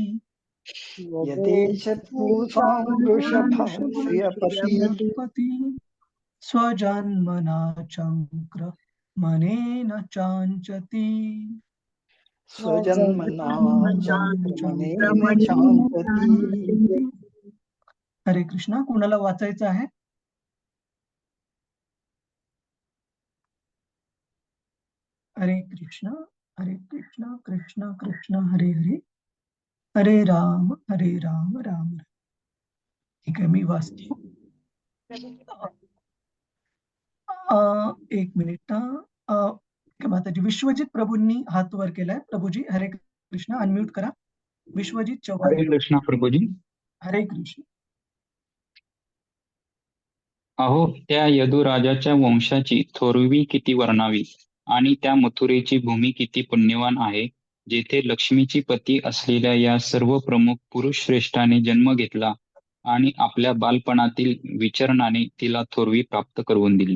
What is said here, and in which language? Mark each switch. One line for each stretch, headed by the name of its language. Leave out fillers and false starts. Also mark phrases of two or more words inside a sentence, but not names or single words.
Sanskrit: यदेश पूषां वृषभः श्रियपति स्वजन्मना चक्र मनेन चाञ्चति स्वजन्मना चक्रमनेन चान्तति.
Marathi: हरे कृष्णा. कुणाला वाचायचं आहे?
Sanskrit: हरे कृष्ण, हरे कृष्ण, कृष्ण कृष्ण हरे हरे, हरे राम राम राम.
Marathi: ठीक आहे, मी वाचतो. एक मिनिट. माताजी विश्वजित प्रभूंनी हात वर केलाय. प्रभूजी हरे कृष्ण. अनम्यूट करा. विश्वजित चव्हाण. हरे कृष्णा प्रभूजी. हरे कृष्ण. अहो त्या यदुराजाच्या वंशाची थोरवी किती वर्णावी आणि त्या मथुरेची भूमी किती पुण्यवान आहे, जेथे लक्ष्मीची पती असलेल्या या सर्व प्रमुख पुरुष श्रेष्ठाने जन्म घेतला आणि आपल्या बालपणातील विचरणाने तिला थोरवी प्राप्त करून दिली.